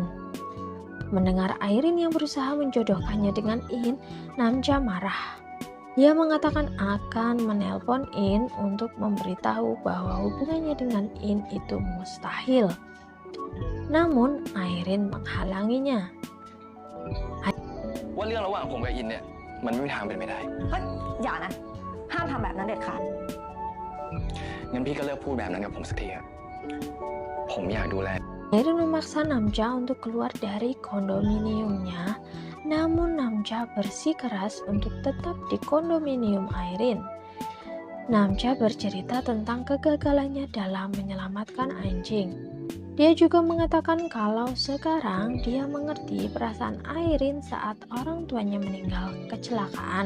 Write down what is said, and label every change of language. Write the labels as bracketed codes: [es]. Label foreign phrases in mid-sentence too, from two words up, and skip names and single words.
[id] Mendengar Airin yang berusaha menjodohkannya dengan In, Namja marah. Dia mengatakan akan menelpon In untuk memberitahu bahwa hubungannya dengan In itu mustahil. Namun Airin menghalanginya. [th] ว่าเรื่องระหว่างผมกับอินเนี่ยมันไม่มีทางเป็นไปได้ เฮ้ยอย่านะ ห้ามทำแบบนั้นเด็ดขาด งั้นพี่ก็เลิกพูดแบบนั้นกับผมสักทีครับผมอยากดูแล [id] Airin memaksa Namja untuk keluar dari kondominiumnya, namun Namja bersikeras untuk tetap di kondominium Airin. Namja bercerita tentang kegagalannya dalam menyelamatkan anjing. Dia juga mengatakan kalau sekarang dia mengerti perasaan Airin saat orang tuanya meninggal kecelakaan.